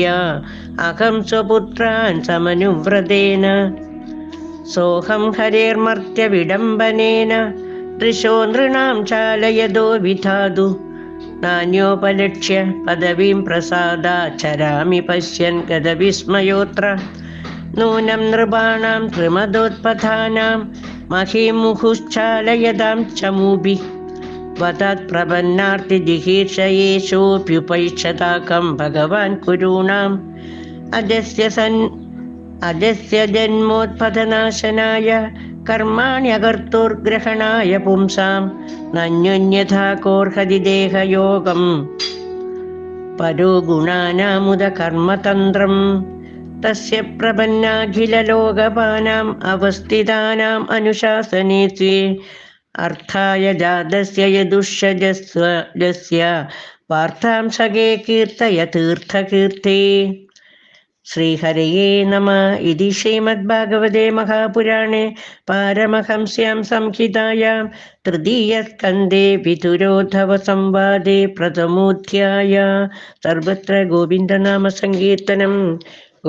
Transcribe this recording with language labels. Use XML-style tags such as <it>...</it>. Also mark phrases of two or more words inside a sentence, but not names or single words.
<sa>अहं स्वपुत्रान् समनुव्रतेन सोहं हरेर्मर्त्य विडम्बनेन दृशो नृणां चालयतो विधातु नान्योपलक्ष्य पदवीं प्रसादाचरामि पश्यन् गतविस्मयोत्र नूनं नृपाणां त्रिमदोत्पथानां महीमुहुश्चालयतां चमूभि वदात् प्रपन्नार्तिजिहीर्षयेषोऽप्युपैक्षताकं भगवान् कुरूणाम् अजस्य जन्मोत्पतनाशनाय कर्माण्यकर्तुर्ग्रहणाय पुंसां नन्युन्यथा कोर्हति देहयोगं परो गुणानामुदकर्मतन्त्रम् तस्य प्रपन्नाखिललोकपानाम् अवस्थितानाम् अनुशासने स्वे अर्थाय जातस्य यदुषजस्य वार्तां सखे कीर्तय तीर्थकीर्ते. श्रीहरये नम. इति श्रीमद्भागवते महापुराणे पारमहंस्यां संहितायां तृतीयस्कन्धे वितुरोद्धव संवादे प्रथमोध्यायः.</sa> <ml>സർവത്ര ഗോവിന്ദനാമ സങ്കീർത്തനം.</ml>